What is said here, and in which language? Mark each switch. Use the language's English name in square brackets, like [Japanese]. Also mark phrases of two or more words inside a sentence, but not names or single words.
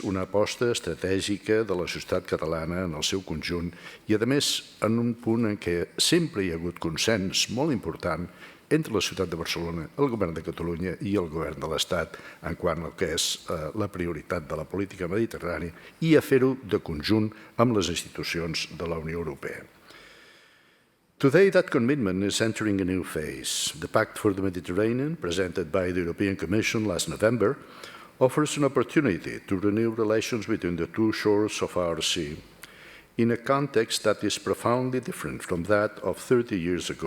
[Catalan] una aposta estratègica de la societat catalana en el seu conjunt i, a més, en un punt en què sempre hi ha hagut consens molt important entre la ciutat de Barcelona, el govern de Catalunya i el govern de l'Estat en quant al que és la prioritat de la política mediterrània i a fer-ho de conjunt amb les institucions de la Unió Europea. [English] Today, that commitment is entering a new phase. The Pact for the Mediterranean, presented by the European Commission last November, offers an opportunity to renew relations between the two shores of our sea in a context that is profoundly different from that of 30 years ago.